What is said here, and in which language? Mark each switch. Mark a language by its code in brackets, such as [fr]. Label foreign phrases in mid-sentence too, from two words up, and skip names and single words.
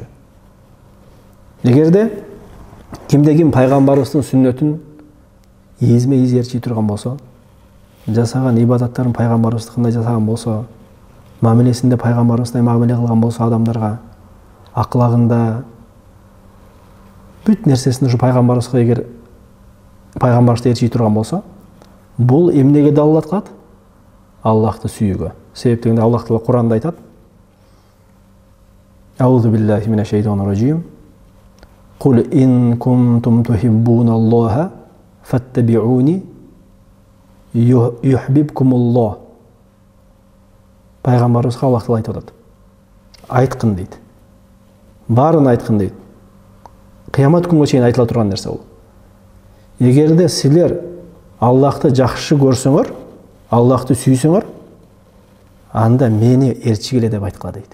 [ky] Эгерде кимде ким пайгамбарыбыздын сүннөтүн изме-из ээрчий турган болсо, жасаган ибадаттарын пайгамбарыбыз кандай жасаган болсо, мамилесинде пайгамбарыбыздай мамиле кылган болсо адамдарга, аклагында бүт нерсесин ушу пайгамбарыбызга эгер пайгамбарыбызды ээрчий турган болсо, бул эмнеге далилат кылат? Аллахты сүйүүгө. Себеп дегенде Аллах Таала Куранда айтат: [ar] أعوذ بالله من الشيطان الرجيم. قل إن كنتم تحبون الله فاتبعوني يحببكم الله. [ky] Пайгамбарыбызга Аллах Таала айтып атат. Айткын дейт. Барын айткын дейт. Кыямат күнгө чейин айтыла турган нерсе бул. Эгерде силер Аллахты жакшы көрсөңөр, Аллахты сүйсөңөр, анда мени ээрчигиле деп айткыла дейт.